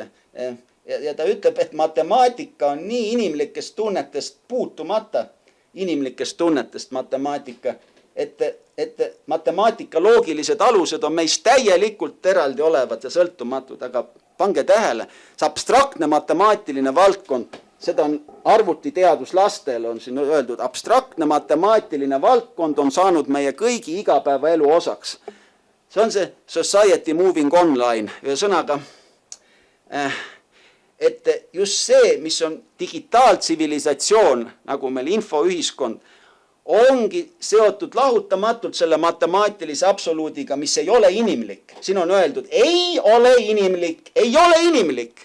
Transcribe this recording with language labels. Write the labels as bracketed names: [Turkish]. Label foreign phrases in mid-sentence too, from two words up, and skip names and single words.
[Estonian] Ja ta ütleb, et matemaatika on nii inimlikest tunnetest puutumata, inimlikest tunnetest matemaatika, et matemaatika loogilised alused on meist täielikult eraldi olevad ja sõltumatud, aga pange tähele, see abstraktne matemaatiline valdkond, seda on arvutiteaduslastel on siin öeldud, abstraktne matemaatiline valdkond on saanud meie kõigi igapäevaelu osaks. [English] See on see society moving online, [Estonian] ühesõnaga, et just see, mis on digitaaltsivilisatsioon, nagu meil infoühiskond, ongi seotud lahutamatult selle matemaatilise absoluudiga, mis ei ole inimlik. Siin on öeldud, ei ole inimlik.